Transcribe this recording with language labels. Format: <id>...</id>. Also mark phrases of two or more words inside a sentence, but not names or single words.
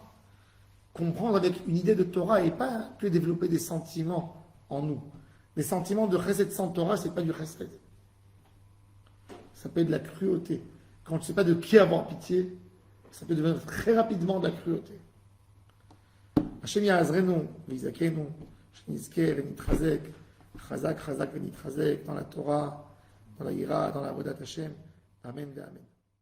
<fr>Comprendre avec une idée de Torah et pas que développer des sentiments en nous. Les sentiments de chesed sans Torah, c'est pas du chesed. Ça peut être de la cruauté. Quand tu ne sais pas de qui avoir pitié, ça peut devenir très rapidement de la cruauté.</fr> <he>השם יעזרנו ויזכנו שנזכה ונתחזק חזק חזק ונתחזק,</he> <fr>dans la Torah, dans la Ira, dans la</fr> <he>עבודת השם.</he> <fr>Amen, amen.</fr>